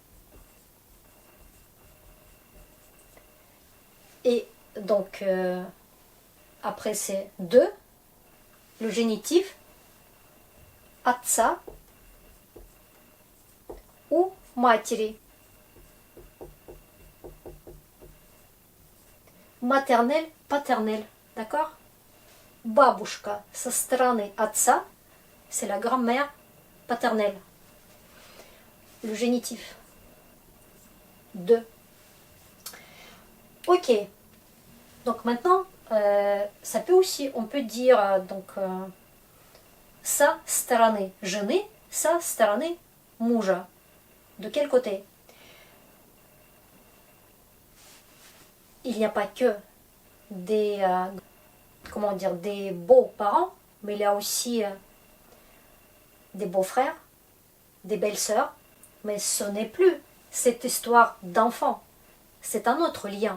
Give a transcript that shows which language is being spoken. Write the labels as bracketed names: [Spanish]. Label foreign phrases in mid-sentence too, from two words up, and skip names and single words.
[French] Et donc, après c'est de, le génitif, отца ou матери. Maternel, paternel, d'accord? [Russian] Бабушка со стороны отца, [French] c'est la grand-mère paternelle. Le génitif. De. Ok. Donc maintenant, ça peut aussi, on peut dire [Russian] со стороны жены, со стороны мужа. [French] De quel côté? Il n'y a pas que des, comment dire, des beaux parents, mais il y a aussi des beaux frères, des belles sœurs, mais ce n'est plus cette histoire d'enfant, c'est un autre lien.